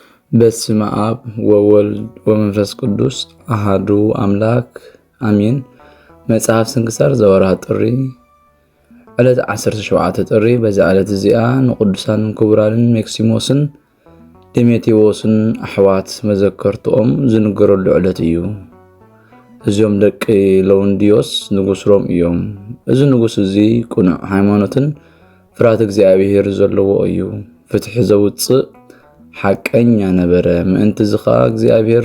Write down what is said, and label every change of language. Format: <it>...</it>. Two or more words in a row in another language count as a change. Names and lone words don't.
<gez>በስመ አብ ወወልድ ወመንፈስ ቅዱስ አሃዱ አምላክ አሜን። መጽሐፍ ስንክሳር ዘወርኃ ጥሪ ዕለት 17 ጥሪ።</gez> <ti>በዛ ዕለት እዚኣ ንቅዱሳን ክቡራንን ሜክሲሞስን ዲሜቴዎስን ኣሕዋት መዘከርትኦም ዝንገረሉ ዕለት እዩ። እዚኦም ደቂ ለውንዲዮስ ንጉስ ሮም እዮም። እዚ ንጉስ እዚ ቁኑዕ ሃይማኖትን ፍርሃት እግዚአብሔር ዘለዎ እዩ። ፍትሒ ዘውፅእ ሓቀኛ ነበረ። ምእንቲ ዝኻ እግዚአብሔር</ti>